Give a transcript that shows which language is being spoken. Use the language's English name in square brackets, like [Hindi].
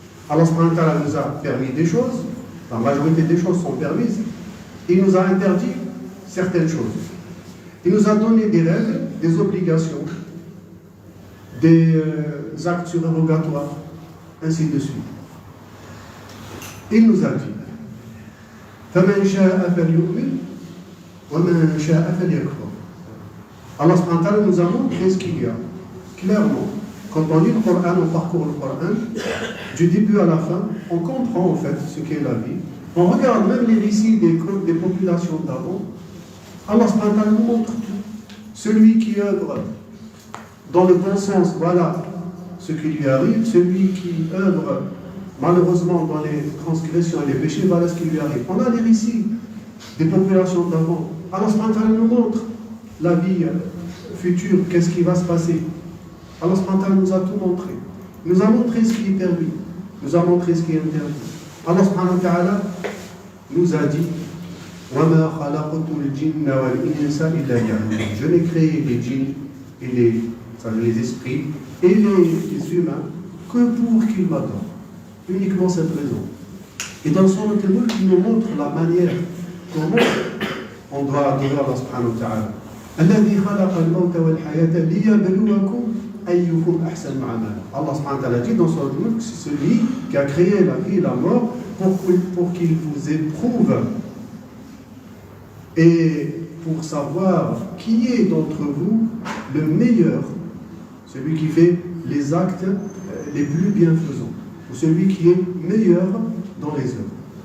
[French] Allah subhanahu wa ta'ala nous a permis des choses, la majorité des choses sont permises, et il nous a interdit certaines choses. Il nous a donné des règles, des obligations, des actes surérogatoires, ainsi de suite. Il nous a dit [Arabic] فَمَنْ شَاءَ فَلْيُؤْمِنْ وَمَنْ شَاءَ فَلْيَكْفُرْ. [French] Allah subhanahu wa ta'ala nous a montré ce qu'il y a. Clairement, quand on lit le Coran, on parcourt le Coran, du début à la fin, on comprend en fait ce qu'est la vie. On regarde même les récits des populations d'avant. Allah subhanahu wa ta'ala nous montre tout. Celui qui œuvre dans le bon sens, voilà ce qui lui arrive. Celui qui œuvre malheureusement dans les transgressions et les péchés, voilà ce qui lui arrive. On a les récits des populations d'avant. Allah subhanahu wa ta'ala nous montre la vie future, qu'est-ce qui va se passer. Allah subhanahu wa ta'ala nous a tout montré. Il nous a montré ce qui est permis, nous a montré ce qui est interdit. [Arabic] Allah subhanahu wa ta'ala [French] nous a dit [Arabic] وَمَا خَلَقْتُ الْجِنَّ وَالْإِنسَ إِلَّا لِيَعْبُدُونِ. [French] Je n'ai créé les djinns et les esprits et les humains que pour qu'ils m'adorent. Uniquement cette raison. Et dans son Al-Mulk, il nous montre la manière comment on doit adorer Allah subhanahu wa ta'ala. [Arabic] الذي خلق الموت والحياة ليبلوكم أيكم أحسن عملا. [French] Allah subhanahu wa ta'ala dit dans son Al-Mulk, c'est celui qui a créé la vie et la mort pour qu'il vous éprouve et pour savoir qui est d'entre vous le meilleur, celui qui fait les actes les plus bienfaisants, ou celui qui est meilleur dans les œuvres.